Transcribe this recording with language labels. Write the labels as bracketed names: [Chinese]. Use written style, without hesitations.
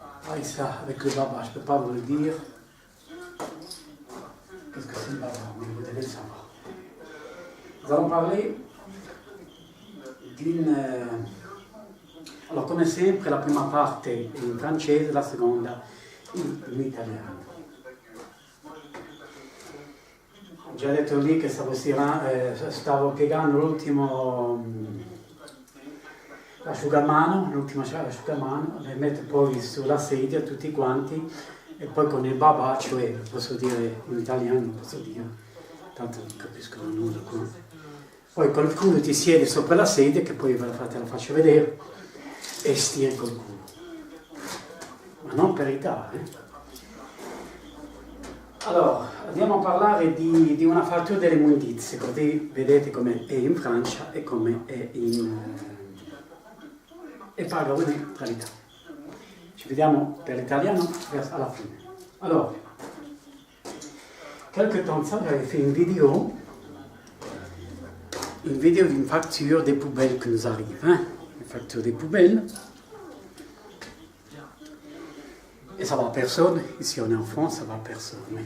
[French] Avec ça, avec le baba, je ne peux pas vous le dire. Qu'est-ce que c'est le baba? Mais vous devez le savoir. Nous allons parler d'une... [Italian] Alors, come sempre, la prima parte in francese, la seconda in italiano. Ho già detto lì che stavo piegando l'ultimo asciugamano, le metto poi sulla sedia tutti quanti e poi con il babà, cioè, posso dire in italiano, non posso dire, tanto non capiscono nulla qua. Poi qualcuno ti siede sopra la sedia, che poi te la faccio vedere, e stiri col culo. Ma non per Italia. Allora, andiamo a parlare di una fattura delle immondizie, così vedete come è in Francia e come è e parlo di tra l'Italia. Ci vediamo per l'italiano alla fine. [French] Allora, quelque temps ça, j'avais fait une vidéo d'une facture des poubelles qui nous arrive, hein, une facture des poubelles. Et ça va à personne, ici on est en France, ça va à personne.